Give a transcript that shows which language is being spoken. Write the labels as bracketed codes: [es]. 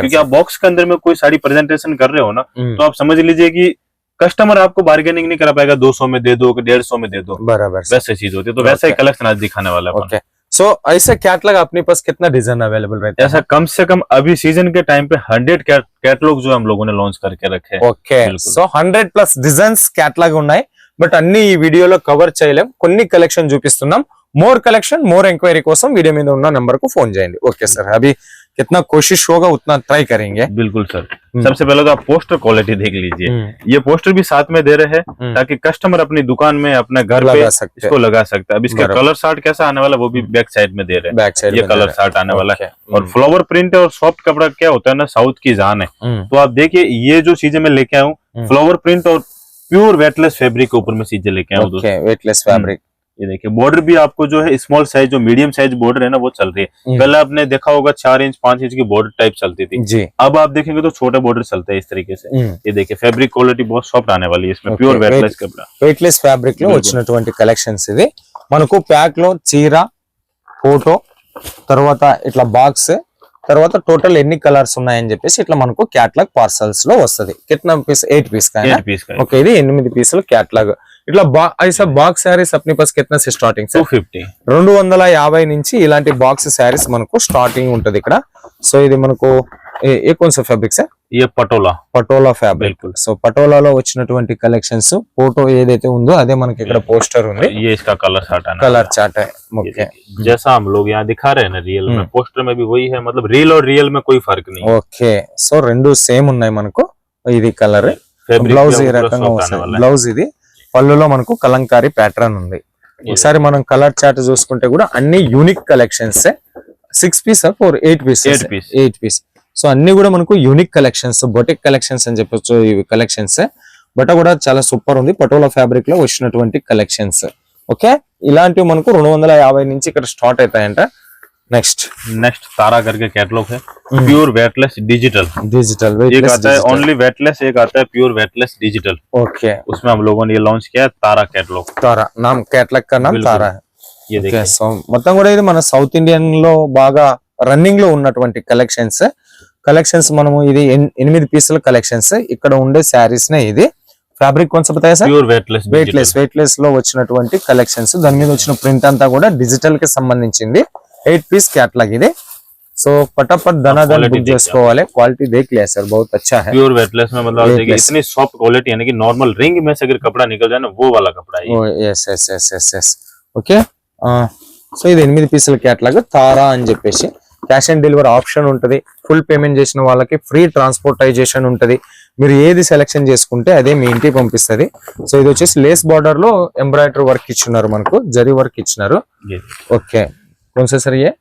[hi] क्योंकि आप बॉक्स के अंदर में कोई साड़ी प्रेजेंटेशन कर रहे हो ना, तो आप समझ लीजिए कि कस्टमर आपको बार्गेनिंग नहीं करा पाएगा, 200 में दे दो, 150 में दे दो, बराबर वैसे चीज होती है। तो वैसा ही कलेक्शन आज दिखाने वाला है। सो ऐसे कैटलॉग अपने पास कितना डिजाइन अवेलेबल रहता है? ऐसा कम से कम अभी सीजन के टाइम पे 100 कैटलॉग जो हम लोगों ने लॉन्च करके रखे हैं। [te] ఓకే, సో 100+ డిజైన్స్ कैटलॉग ఉన్నాయి, బట్ అన్ని ఈ వీడియోలో కవర్ చేయలేం. కొన్ని కలెక్షన్ చూపిస్తున్నాం. మోర్ కలెక్షన్, మోర్ ఎంక్వైరీ కోసం వీడియో మీద ఉన్న నంబర్ को फोन చేయండి. [hi] ఓకే सर, अभी कितना कोशिश होगा उतना ट्राई करेंगे। बिल्कुल सर। सबसे पहले तो आप पोस्टर क्वालिटी देख लीजिए, ये पोस्टर भी साथ में दे रहे हैं ताकि कस्टमर अपनी दुकान में, अपने घर पे इसको लगा सकते हैं। अब इसका कलर चार्ट कैसा आने वाला वो भी बैक साइड में दे रहे हैं, बैक साइड ये कलर चार्ट आने वाला है। और फ्लावर प्रिंट और सॉफ्ट कपड़ा क्या होता है ना, साउथ की जान है। तो आप देखिए ये जो चीजें मैं लेके आया हूँ, फ्लावर प्रिंट और प्योर वेटलेस फैब्रिक के ऊपर में चीजें लेके आया हूँ। Weightless fabric. ये देखिए बॉर्डर भी आपको जो है स्मॉल साइज, जो मीडियम साइज बॉर्डर है ना वो चल रही है। पहले आपने देखा होगा 4 इंच 5 इंच की बॉर्डर टाइप चलती थी जी, अब आप देखेंगे तो छोटे बॉर्डर चलते हैं इस तरीके से। ये देखिए फैब्रिक क्वालिटी बहुत सॉफ्ट आने वाली है इसमें, प्योर वेटलेस कपड़ा, [te] वेटलेस फैब्रिक లో వచ్చినటువంటి కలెక్షన్స్ ఇది. మనకు ప్యాక్ లో చీర, ఫోటో, తర్వాత ఇట్లా బాక్స్, తర్వాత టోటల్ ఎన్ని కలర్స్ ఉన్నాయని చెప్పేసి ఇట్లా మనకు క్యాటలాగ్ పార్సల్స్ లో వస్తది. [hi] कितना पीस? 8 पीस का है। ओके, [te] ఇది 8 పీసులు క్యాటలాగ్. [hi] ఇట్లా ऐसा బాక్స్ సారీస్ अपने पास कितना से स्टार्टिंग? 250 [te] 250 నుంచి ఇలాంటి బాక్స్ సారీస్ మనకు స్టార్టింగ్ ఉంటది ఇక్కడ. సో ఇది మనకు ఏ [hi] कौन सा फैब्रिक है? ये పటోలా [te] ఫ్యాబ్రిక్. సో పటోలాలో వచ్చినటువంటి కలెక్షన్స్, ఫోటో ఏదైతే ఉందో అదే మనకి ఇక్కడ పోస్టర్ ఉంది. [hi] ये इसका कलर चार्ट है। ओके, जैसा हम लोग यहाँ दिखा रहे हैं ना रियल में, पोस्टर में भी वही है, मतलब रील और रियल में कोई फर्क नहीं। [te] ఓకే, సో రెండు సేమ్ ఉన్నాయి మనకు. ఇది కలర్, బ్లౌజ్ ఈ రకంగా వస్తుంది. బ్లౌజ్ ఇది, పళ్ళులో మనకు కలంకారీ ప్యాటర్న్ ఉంది. ఒకసారి మనం కలర్ చార్ట్ చూసుకుంటే కూడా అన్ని unique collections. 6 piece for 8 piece. So అన్ని కూడా మనకు యూనిక్ కలెక్షన్స్, బొటిక్ కలెక్షన్స్ అని చెప్పొచ్చు ఇవి కలెక్షన్స్. బట్ కూడా చాలా సూపర్ ఉంది, పటోలా ఫ్యాబ్రిక్ లో వచ్చినటువంటి కలెక్షన్స్. ఓకే, ఇలాంటివి మనకు 250 నుంచి ఇక్కడ స్టార్ట్ అవుతాయంట. [hi] नेक्स्ट तारा करके कैटलॉग है, प्योर वेटलेस डिजिटल। एक आता है ओनली वेटलेस, एक आता है प्योर वेटलेस डिजिटल। ओके, उसमें हम लोगों ने ये लॉन्च किया है तारा कैटलॉग। तारा नाम, कैटलॉग का नाम तारा है। ये देखिए, [te] సో మొత్తం కూడా ఇది మన సౌత్ ఇండియన్ లో బాగా రన్నింగ్ లో ఉన్నటువంటి కలెక్షన్స్ మనము ఇది 8 పీసుల కలెక్షన్స్. ఇక్కడ ఉండే శారీస్ నే ఇది. ఫ్యాబ్రిక్ కొంచెం [hi] बताया [te] సార్? ప్యూర్ వెయిట్లెస్ లో వచ్చినటువంటి కలెక్షన్స్. దాని మీద వచ్చిన ప్రింట్ అంతా కూడా డిజిటల్ కి సంబంధించింది. [hi] 8 पीस कैटलॉग ఇది సో फटाफट धनाधन बुक [te] చేసుకోవాలి [hi] क्वालिटी देख लिया सर बहुत अच्छा है प्योर वेटलेस में मतलब देखिए इतनी सॉफ्ट क्वालिटी यानी कि नॉर्मल रिंग में से अगर कपड़ा निकल जाए ना वो वाला कपड़ा है [en] yes yes yes yes yes [te] okay so ఇది 8 పీసుల క్యాటలాగ్ తారా అని చెప్పేసి క్యాష్ ఆన్ డెలివరీ ఆప్షన్ ఉంటది ఫుల్ పేమెంట్ చేసిన వాళ్ళకి ఫ్రీ ట్రాన్స్పోర్టైజేషన్ ఉంటది మీరు ఏది సెలెక్షన్ చేసుకుంటే అదే మీ ఇంటికి పంపిస్తది సో ఇది వచ్చేసి లేస్ బార్డర్ లో ఎంబ్రాయిడరీ వర్క్ ఇచ్చినారు మనకు జరీ వర్క్ ఇచ్చినారు ఓకే [hi] कौन सा सर